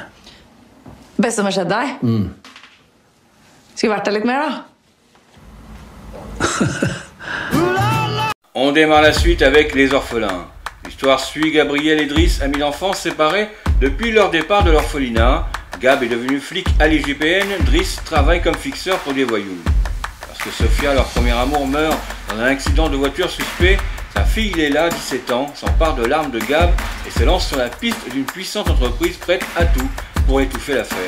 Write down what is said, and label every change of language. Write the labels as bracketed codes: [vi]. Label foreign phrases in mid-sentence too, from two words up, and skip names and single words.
[no] Beste som har skjedd deg? Skulle vært der litt mer da? [fr] On démarre la suite avec Les Orphelins. L'histoire suit Gabriel et Driss, amis d'enfance séparés depuis leur départ de l'orphelinat. Gab est devenu flic à l'IGPN, Driss travaille comme fixeur pour des voyous. Parce que Sophia, leur premier amour, meurt dans un accident de voiture suspect, sa fille Léla, 17 ans, s'empare de l'arme de Gab et se lance sur la piste d'une puissante entreprise prête à tout pour étouffer l'affaire.